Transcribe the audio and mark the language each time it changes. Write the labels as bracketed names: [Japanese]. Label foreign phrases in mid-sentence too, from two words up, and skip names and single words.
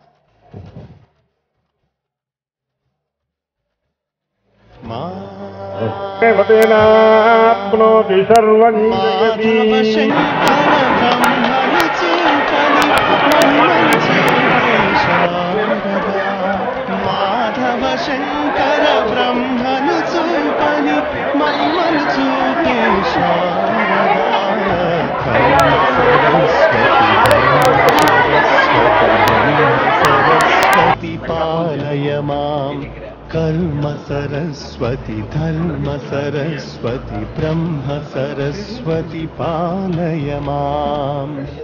[Telugu] మాధవ శంకర బ్రహ్మను చూపని మమ్మను చూపే [Sanskrit] సరస్వతి పాలయ మాం. कर्म सरस्वती धर्म सरस्वती ब्रह्म सरस्वती पालय माम्